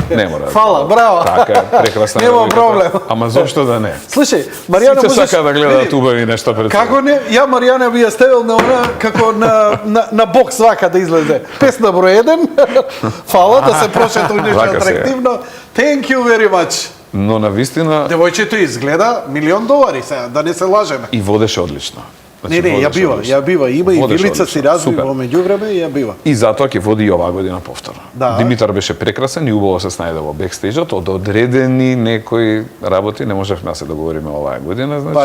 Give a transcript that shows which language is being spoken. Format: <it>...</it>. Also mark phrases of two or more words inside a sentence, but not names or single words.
<mk>Не мора. Фала, браво. Така е, прекрасна Нема девојката. проблем. Ама зошто да не? Слушај, Маријана Сите можеш... сака да гледаат убави нешто пред себе. Како не? Ја Маријана би ја ставил на она, како на бокс вака да излезе. Песна број 1, фала, да се прошету нешто Вака се е. атрактивно.</mk> <en>Thank you very much.</en> <mk>Но на вистина Девојчето изгледа $1.000.000 сега, да не се лажеме. и водеше одлично. Не, водеше ја бива. Има и Водеше Вилица си одлично. разви Супер. во меѓувреме и ја бива. И затоа ќе води и оваа година повторно. Да. Димитар беше прекрасен и убаво се снајде во бекстејџот, од одредени некои работи не можевме да се договориме оваа година, значи.</mk>